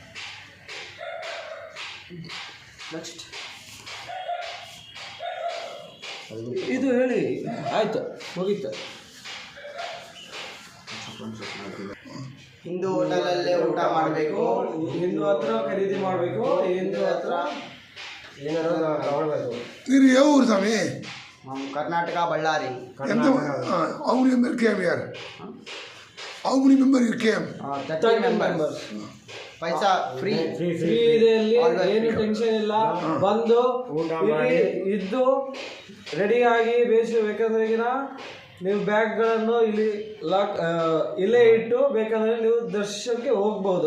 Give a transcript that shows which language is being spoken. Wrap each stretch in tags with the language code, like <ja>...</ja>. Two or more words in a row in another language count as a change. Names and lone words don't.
<kn>ನೆಕ್ಸ್ಟ್ ಇದು ಹೇಳಿ ಆಯ್ತು ಮುಗೀತು. ಹಿಂದೂ ಹೋಟೆಲಲ್ಲೇ ಊಟ ಮಾಡಬೇಕು, ಹಿಂದೂ ಹತ್ರ ಖರೀದಿ ಮಾಡಬೇಕು, ಹಿಂದೂ ಹತ್ರ ಏನಾದ್ರು ತಗೊಳ್ಬೇಕು.</kn> <te>మీరు ఏ ఊరు స్వామి? కర్ణాటక బళ్ళారి.</te> <en>How many member came here? How many member you came? 30 మెంబర్స్.</en> <kn>ಪೈಸಾ ಫ್ರೀ ಇದೆ, ಏನು ಟೆನ್ಷನ್ ಇಲ್ಲ. ಬಂದು ಇದ್ದು ರೆಡಿಯಾಗಿ ಬೇಕಂದ್ರೆ ನೀವು ಬ್ಯಾಗ್ಗಳನ್ನು ಇಲ್ಲೇ ಇಟ್ಟು ಬೇಕಂದ್ರೆ ನೀವು ದರ್ಶನಕ್ಕೆ ಹೋಗ್ಬಹುದು.</kn>